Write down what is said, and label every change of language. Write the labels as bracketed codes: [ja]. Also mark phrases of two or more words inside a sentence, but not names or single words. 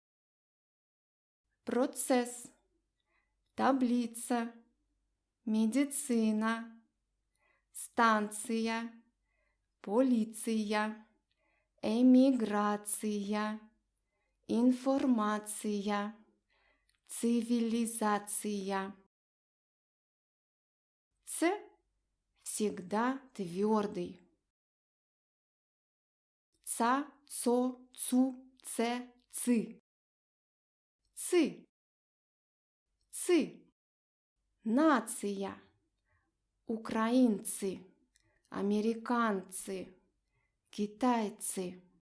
[ru] процесс, таблица, медицина, станция, полиция, эмиграция, информация, цивилизация. Ц всегда твердый. Ца, цо, цу, це, ци. Ци. Ци. Нация. Украинцы, американцы, китайцы.